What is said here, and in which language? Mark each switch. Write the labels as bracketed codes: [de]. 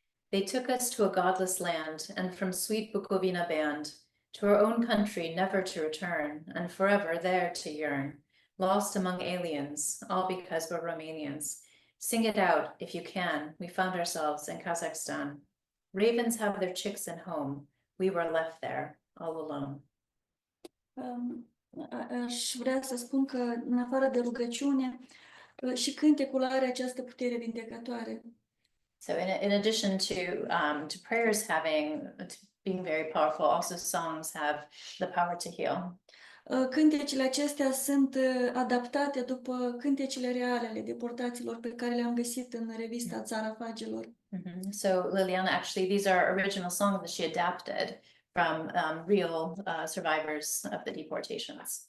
[en] They took us to a godless land, and from sweet Bucovina band, to our own country never to return, and forever there to yearn, lost among aliens, all because we're Romanians. Sing it out, if you can, we found ourselves in Kazakhstan. Ravens have their chicks at home, we were left there, all alone. [ro] Aș vrea să spun că, în afară de rugăciune, și cântecul are această putere vindecătoare. [en] So in addition to prayers being very powerful, also songs have the power to heal. [ro] Cântecele acestea sunt adaptate după cântecele reale ale deportaților pe care le-am găsit în revista Țara Fagelor. [en] So Liliana, actually, these are original songs that she adapted from real survivors of the deportations.